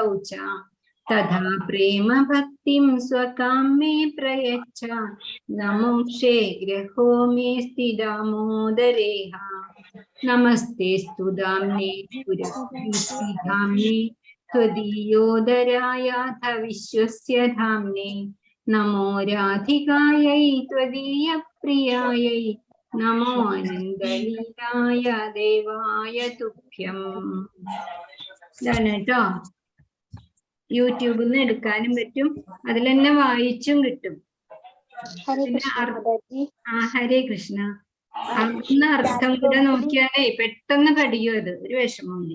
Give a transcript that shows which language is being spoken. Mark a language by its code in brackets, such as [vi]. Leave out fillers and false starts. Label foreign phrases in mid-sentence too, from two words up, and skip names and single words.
[sa] च तथा प्रेम भक्तिं स्वकां मे प्रयच्छ नमोक्षे ग्रहो मेऽस्ति दामोदरेह नमस्ते स्तुदाम्ने पुरस्तीधाम्ने त्वदीयोदरायाथ विश्वस्य धाम्ने नमो राधिकायै त्वदीयप्रियायै नमो आनन्दलीलाय देवाय तुभ्यम्. [ml] ഇതാണ് കേട്ടോ. യൂട്യൂബിൽ നിന്ന് എടുക്കാനും പറ്റും, അതിൽ തന്നെ വായിച്ചും കിട്ടും. [sa] ഹരേ കൃഷ്ണ. [ml] അന്ന് അർത്ഥം കൂടെ നോക്കിയാലേ പെട്ടെന്ന് പഠിക്കും. അത് ഒരു വിഷമമില്ല.